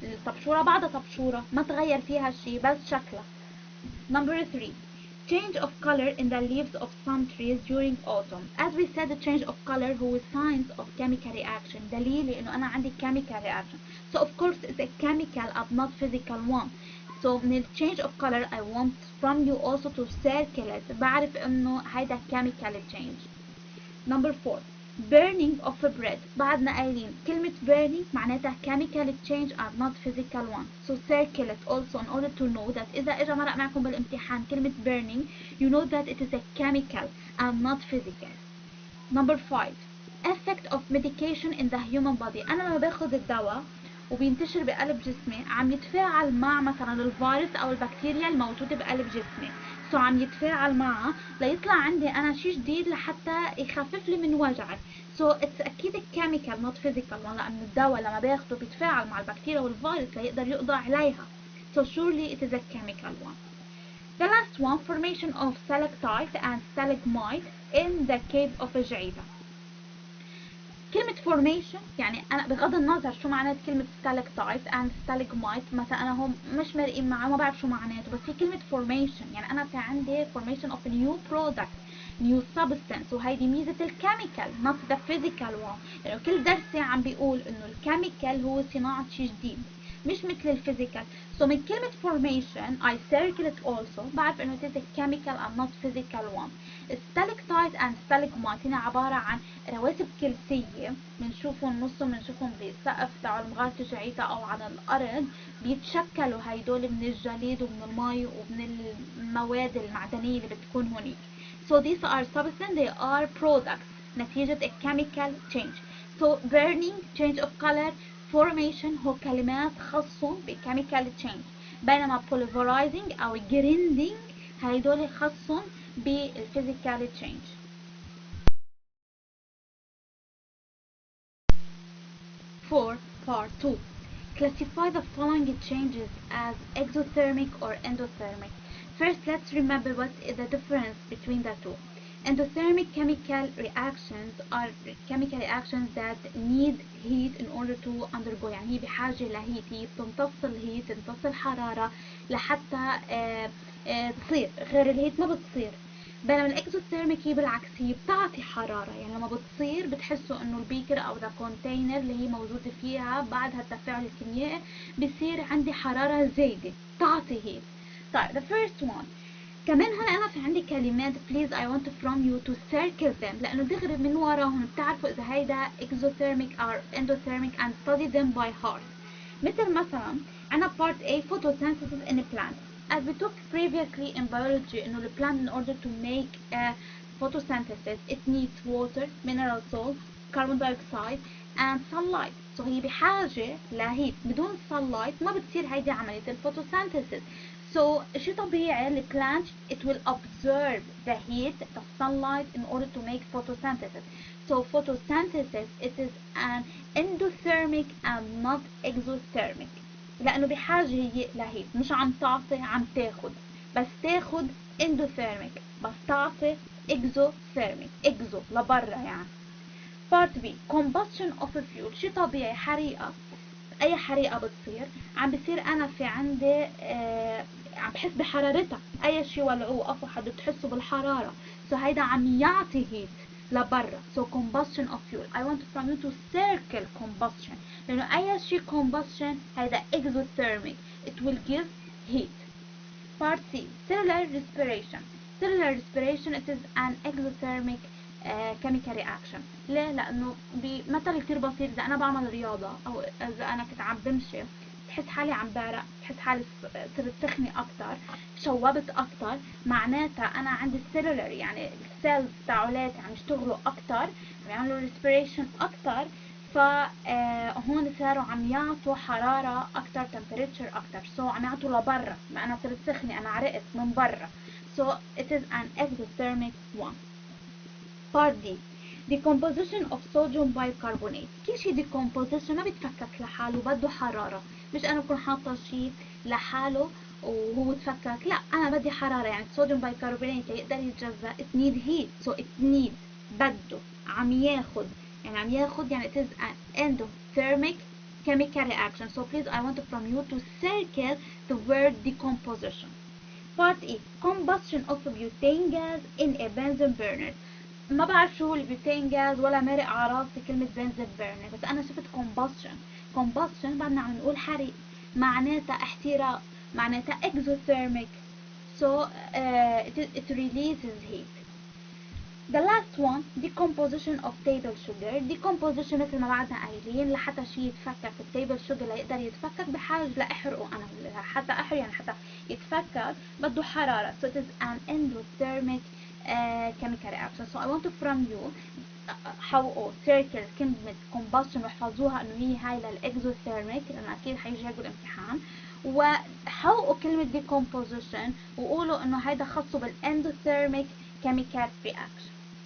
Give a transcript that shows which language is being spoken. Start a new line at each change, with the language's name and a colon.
Arabic: الطبشورة بعدها طبشورة، ما تغير فيها شي، بس شكلها.
English: Number 3, change of color in the leaves of some trees during autumn. As we said, the change of color هو signs of chemical reaction،
Arabic: دليل إنه أنا عندي
English: chemical reaction. So of course it's a chemical and not physical one. So من change of color I want from you also to circle it،
Arabic: بعرف إنه هيدا
English: chemical change. Number 4, burning of a bread.
Arabic: بعدنا قايلين كلمة
English: burning معناتها chemical change and not physical one. So circle it also in order to know that
Arabic: إذا إجا مرق معكم بالامتحان كلمة
English: burning, you know that it is a chemical and not physical. Number 5, effect of medication in the human body.
Arabic: أنا لما باخد الدواء وبينتشر بقلب جسمي عم يتفاعل مع مثلا الفيروس أو البكتيريا الموجودة بقلب جسمي. سو عم يتفاعل معها ليطلع عندي أنا شي جديد لحتى يخفف لي من وجعي.
English: so it's
Arabic: أكيد
English: chemical not physical one،
Arabic: لأن الدواء لما باخده بيتفاعل مع البكتيريا والفيروس ليقدر يقضى عليها.
English: So surely it is a chemical one. The last one, formation of stalactite and stalagmite in the cave of جعيدة.
Arabic: كلمة formation يعني أنا بغض النظر شو معنات كلمة stalactite and stalagmite، مثلا أنا هم مش مرقين معه ما بعرف شو معناته، بس هي كلمة formation يعني أنا في عندي
English: formation of a new product new substance،
Arabic: وهيدي ميزة الكيميكال
English: not the physical one.
Arabic: يعني كل درسي عم بيقول إنه الكيميكال هو صناعة شي جديد مش مثل الفيزيكال.
English: So من كلمة formation I circle it also،
Arabic: بعرف إنه
English: it is a chemical and not physical one.
Arabic: stalactite and stalagmite هنا عبارة عن رواسب كلسية بنشوفهم نصهم بنشوفهم بالسقف تاع مغارة جعيتا أو على الأرض، بيتشكلوا هيدول من الجليد ومن المي ومن المواد المعدنية اللي بتكون هونيك.
English: So these are substances, they are products نتيجة a chemical change. So burning, change of color, formation
Arabic: هو كلمات خاصة ب
English: chemical change، بينما pulverizing أو grinding
Arabic: هيدول خاصهم
English: بالphysical change. For part 2, classify the following changes as exothermic or endothermic. First, let's remember what is the difference between the two. Endothermic chemical reactions are chemical reactions that need heat in order to undergo،
Arabic: يعني هي بحاجة لهيت، هي بتمتص الهيت، تمتص الحرارة لحتى تصير، غير الهيت ما بتصير. بينما الاكزوثيرميك هي بالعكس، هي بتعطي حرارة، يعني لما بتصير بتحسوا انه البيكر او
English: the container
Arabic: اللي هي موجودة فيها بعد هالتفاعل الكيميائي بصير عندي حرارة زايدة تعطي هيت.
English: طيب the first one
Arabic: كمان هون أنا في عندي كلمات
English: please I want from you to circle them،
Arabic: لأنه دغري من وراهم بتعرفوا إذا هيدا
English: exothermic or endothermic and study them by heart.
Arabic: مثل مثلا عنا
English: part A photosynthesis in a plant. As we talked previously in biology إنه the plant in order to make a photosynthesis it needs water, mineral salts, carbon dioxide and sunlight.
Arabic: So هي بحاجة لهيت، بدون sunlight ما بتصير هيدي عملية الفوتوسينثيسيس.
English: So
Arabic: شي طبيعي ال
English: plant it will absorb the heat, the sunlight in order to make photosynthesis. So photosynthesis it is an endothermic and not exothermic،
Arabic: لأنه بحاجة هي لهيت، مش عم تعطي عم تاخد، بس تاخد endothermic بس تعطي exothermic exo لبرا يعني.
English: Part B combustion of a fuel.
Arabic: شي طبيعي حريقة، أي حريقة بتصير عم بصير أنا في عندي عم بحس بحرارتها، أي شي ولعوه أفو حد بتحسوا بالحرارة. So هيدا عم يعطي heat لبرا.
English: So combustion of fuel. I want from you to circle combustion،
Arabic: لأنه أي شي
English: combustion هيدا exothermic it will give heat. Part C cellular respiration. Cellular respiration it is an exothermic chemical reaction.
Arabic: ليه؟ لأنه بمثل كتير بسيط إذا أنا بعمل رياضة أو إذا أنا كنت عم بمشي بحس حالي عم بعرق، بحس حالي صرت تخني اكتر، شوبت اكتر، معناتها انا عندي السيلولر يعني السيلز تاعولاتي عم يشتغلوا اكتر، عم يعملوا ريسبيريشن اكتر، فهون صاروا عم يعطوا حرارة اكتر، temperature اكتر، سو عم يعطوا لبرا، ما انا صرت سخنة، انا عرقت من برا.
English: So it is an exothermic one. Part D. Decomposition of sodium bicarbonate.
Arabic: كل شي decomposition ما بيتفكك لحاله، بده حرارة، مش انا بكون حاطة شي لحاله وهو تفكك، لا انا بدي حرارة. يعني الصوديوم بايكربونات يقدر يتجزأ
English: it need heat, so it need
Arabic: بده عم ياخد، يعني عم ياخد، يعني
English: it is an endothermic chemical reaction. So please I want from you to circle the word decomposition. Part E. Combustion of butane gas in a Bunsen burner.
Arabic: ما بعرف شو هو البيوتين جاز ولا مرق على راسي كلمة بنزين بيرنر، بس أنا شفت combustion بعدنا عم نقول حريق، معناتها احتراق، معناتها exothermic.
English: So it releases heat. The last one, decomposition of table sugar.
Arabic: Decomposition مثل ما بعدنا قايلين، لحتى شي يتفكك التيبل شوجر ليقدر يتفكك بحاجة لأحرقه أنا، حتى أحرق يعني حتى يتفكك بده حرارة.
English: So it is an endothermic chemical reaction. So I want from you
Arabic: حوقوا circle كلمة combustion واحفظوها انه هي هاي للاكزوثيرميك لانه اكيد حيجي يجوا الامتحان، وحوقوا كلمة decomposition وقولوا انه هيدا خاصه بالاندوثيرميك chemical reaction.